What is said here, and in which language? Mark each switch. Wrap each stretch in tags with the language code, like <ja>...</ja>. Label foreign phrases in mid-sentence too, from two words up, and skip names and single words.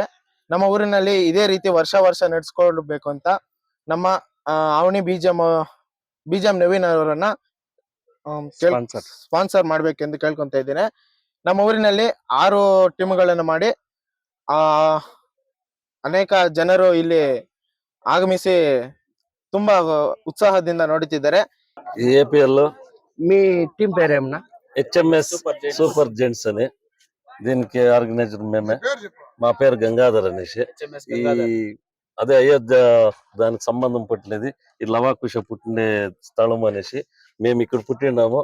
<kn>ನಮ್ಮ ಊರಿನಲ್ಲಿ ಇದೇ ರೀತಿ ವರ್ಷ ನಡೆಸ್ಕೊಳ್ಬೇಕು ಅಂತ ನಮ್ಮ ಆವನಿ ಬಿಜಿಎಂ ನವೀನ್ ಅವರನ್ನ ಸ್ಪಾನ್ಸರ್ ಮಾಡ್ಬೇಕೆಂದು ಕೇಳ್ಕೊಂತ ಇದ್ದೇನೆ. ನಮ್ಮ ಊರಿನಲ್ಲಿ 6 ಟೀಮ್ಗಳನ್ನು ಮಾಡಿ ಅನೇಕ ಜನರು ಇಲ್ಲಿ ಆಗಮಿಸಿ ತುಂಬಾ ఉత్సాహದಿಂದ ನೋಡುತ್ತಿದ್ದಾರೆ.</kn> <te>ఏపీఎల్ మీ టీం పేరేమన్నా? HMS సూపర్ జెంట్స్ అని, దీనికి ఆర్గనైజర్ మేమే. మా పేరు గంగాధర్ అనేసి. ఈ అదే అయోధ్య దానికి సంబంధం పుట్టినది ఈ లవాకుశ పుట్టిన స్థలం అనేసి మేము ఇక్కడ పుట్టినాము.</te>